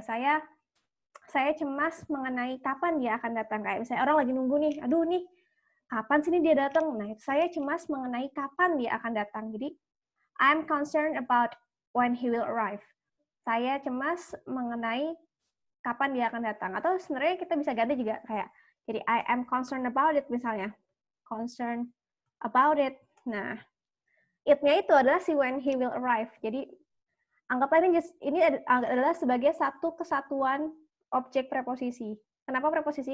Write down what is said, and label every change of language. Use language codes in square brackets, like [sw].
[id] Saya cemas mengenai kapan dia akan datang. Kayak misalnya orang lagi nunggu nih, aduh nih, kapan sih nih dia datang? Nah, saya cemas mengenai kapan dia akan datang. [en] Jadi, I'm concerned about when he will arrive. [id] Saya cemas mengenai kapan dia akan datang. Atau sebenarnya kita bisa ganti juga kayak, jadi [en] I am concerned about it [id] misalnya. [en] Concerned about it. [id] Nah, it-nya itu adalah si [en] when he will arrive. [id] Jadi, anggaplah ini adalah sebagai satu kesatuan objek preposisi. Kenapa preposisi?